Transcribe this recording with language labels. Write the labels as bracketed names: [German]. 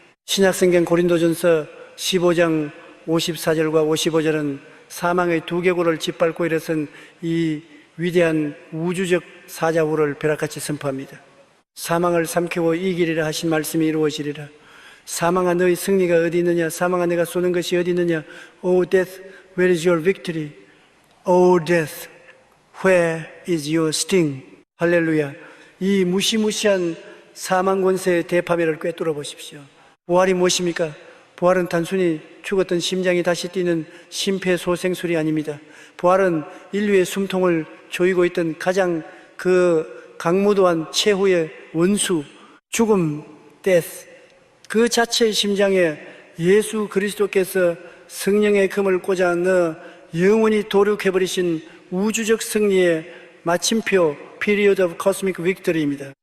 [Korean] 신약성경 고린도전서 15장 54절과 55절은 사망의 두 계곡을 짓밟고 일어선 이 위대한 우주적 사자후를 벼락같이 선포합니다. 사망을 삼키고 이기리라 하신 말씀이 이루어지리라. 사망아 너의 승리가 어디 있느냐? 사망아 내가 쏘는 것이 어디 있느냐? [English] O death, where is your victory? O death, where is your sting? [Korean] 할렐루야. 이 무시무시한 사망 권세의 대파멸을 꿰뚫어 보십시오. 부활이 무엇입니까? 부활은 단순히 죽었던 심장이 다시 뛰는 심폐소생술이 아닙니다. 부활은 인류의 숨통을 조이고 있던 가장 그 강무도한 최후의 원수, 죽음, death, 그 자체의 심장에 예수 그리스도께서 성령의 금을 꽂아 넣어 영원히 도륙해버리신 우주적 승리의 마침표, [English] period of cosmic victory [Korean] 입니다.